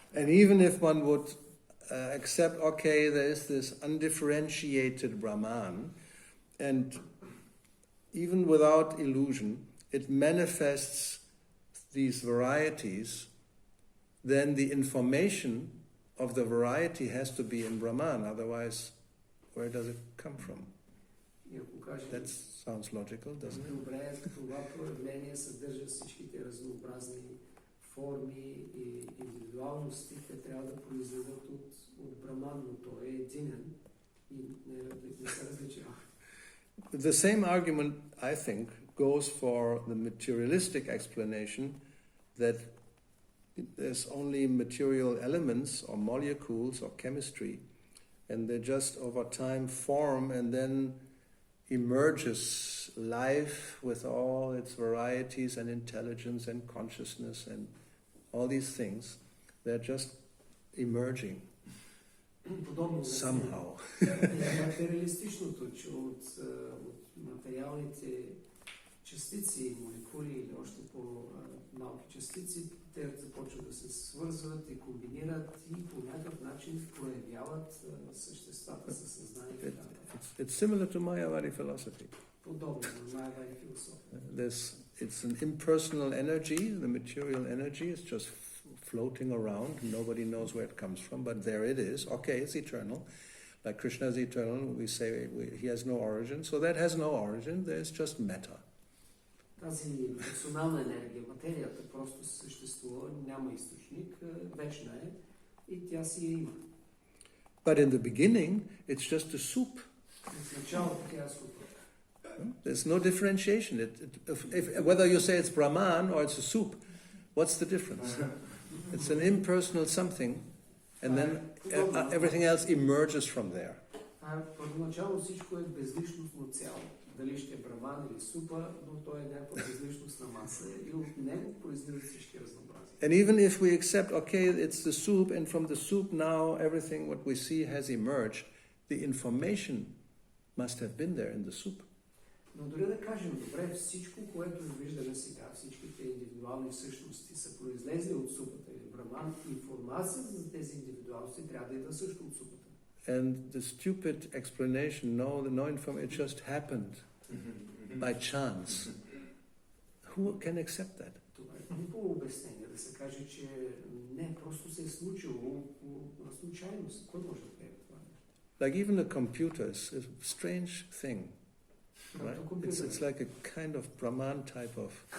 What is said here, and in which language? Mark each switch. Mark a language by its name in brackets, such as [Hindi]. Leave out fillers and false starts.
[English] And even if one would accept, okay, there is this undifferentiated Brahman, and even without illusion, it manifests these varieties, then the information of the variety has to be in Brahman, otherwise, where does it come from? That sounds logical, doesn't it? [Bulgarian] Добре, това проявление съдържа всичките разнообразни форми и индивидуалности, те трябва да произлизат от Брахман, но той е единен и не се различава. [English] The same argument, I think, goes for the materialistic explanation that there's only material elements or molecules or chemistry, and they just over time form and then emerges life with all its varieties and intelligence and consciousness and all these things. They're just emerging somehow. [Bulgarian] Материалистичното, че от материалните частици и молекули или още по-малки частици, те започват да се свързват и комбинират и по някакъв начин проявяват съществата със съзнание. [English] It's similar to Mayavadi philosophy. [Bulgarian] Подобно на Майавади философия. [English] It's an impersonal energy. The material energy is just floating around. Nobody knows where it comes from, but there it is. Okay, it's eternal. Like Krishna is eternal, we say he has no origin. So that has no origin, there's just matter. [Bulgarian] Тази персонална енергия, материята просто съществува, няма източник, вечна е и тя си я има. [English] But in the beginning, it's just a soup. [Bulgarian] В началото тя е супа. [English] There's no differentiation. Whether you say it's Brahman or it's a soup, what's the difference? It's an impersonal something, and then everything else emerges from there. [Bulgarian] Първоначално всичко е безличностно цяло. Дали ще е браман или супа, но той е някаква безличностна маса и от него произлизат всички разнообразия. [English] And even if we accept, okay, it's the soup, and from the soup now everything what we see has emerged, the information must have been there in the soup. [Bulgarian] Но дори да кажем, добре, всичко, което виждаме сега, всичките индивидуални същности са произлезли от супата или браман, информация за тези индивидуалности трябва да идва също от супата. [English] And the stupid explanation, no information, it just happened by chance. Who can accept that? [Bulgarian] Това е хубаво обяснение, да се каже, че не, просто се е случило по случайност. Кой може да приеме това? [English] Like even a computer is a strange thing. Right? It's like a kind of Brahman type of.